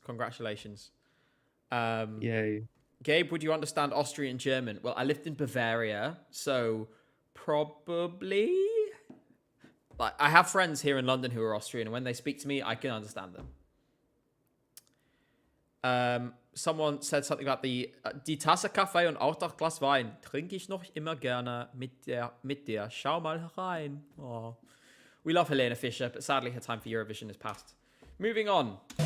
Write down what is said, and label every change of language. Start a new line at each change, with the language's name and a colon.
English: Congratulations. Yay. Gabe, would you understand Austrian German? Well, I lived in Bavaria, so probably. Like, I have friends here in London who are Austrian, and when they speak to me, I can understand them. Someone said something about
German: die Tasse Kaffee und auch das Glas Wein trinke ich noch immer gerne mit dir. Schau mal herein. Oh.
English: We love Helena Fischer, but sadly her time for Eurovision has passed. Moving on.